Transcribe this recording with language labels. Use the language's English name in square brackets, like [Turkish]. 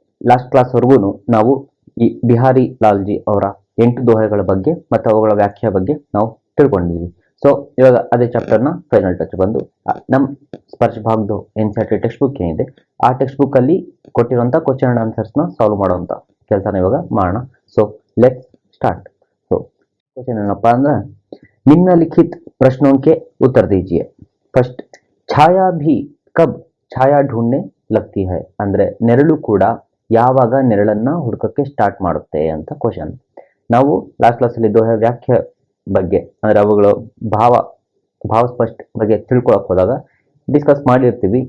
[Kannada] Last ಕ್ಲಾಸ್ವರೆಗೂ ನಾವು ಈ ಬಿಹಾರಿ ಲಾಲ್ಜಿ ಅವರ 8 ದೋಹೆಗಳ ಬಗ್ಗೆ ಮತ್ತು ಅವುಗಳ ವ್ಯಾಖ್ಯೆ ಬಗ್ಗೆ ನಾವು ತಿಳ್ಕೊಂಡಿದ್ವಿ. ಸೊ ಇವಾಗ ಅದೇ ಚಾಪ್ಟರ್ನ ಫೈನಲ್ ಟಚ್ ಬಂದು ನಮ್ಮ ಸ್ಪರ್ಶ ಭಾಗದ NCERT ಟೆಕ್ಸ್ಟ್ ಬುಕ್ ಏನಿದೆ ಆ ಟೆಕ್ಸ್ಟ್ ಬುಕ್ ಅಲ್ಲಿ ಕೊಟ್ಟಿರುವಂಥ ಕ್ವಶನ್ ಅಂಡ್ ಆನ್ಸರ್ಸ್ನ ಸಾಲ್ವ್ ಮಾಡುವಂಥ ಕೆಲಸನ ಇವಾಗ ಮಾಡೋಣ. [English] So let's start. [Kannada] ಸೊ ಕ್ವಶನ್ ಏನಪ್ಪಾ ಅಂದ್ರೆ [Hindi] निम्नलिखित प्रश्नों के उत्तर दीजिए. फर्स्ट, छाया भी कब छाया ढूंढने लगती है [Kannada] ಅಂದ್ರೆ ನೆರಳು ಕೂಡ ಯಾವಾಗ ನೆರಳನ್ನ ಹುಡುಕಕ್ಕೆ ಸ್ಟಾರ್ಟ್ ಮಾಡುತ್ತೆ ಅಂತ ಕ್ವಶನ್. ನಾವು ಲಾಸ್ಟ್ ಕ್ಲಾಸಲ್ಲಿ ದೋಹೆ ವ್ಯಾಖ್ಯೆ ಬಗ್ಗೆ ಅಂದ್ರೆ ಅವುಗಳ ಭಾವ ಬಗ್ಗೆ ತಿಳ್ಕೊಳಕ್ ಹೋದಾಗ ಡಿಸ್ಕಸ್ ಮಾಡಿರ್ತೀವಿ.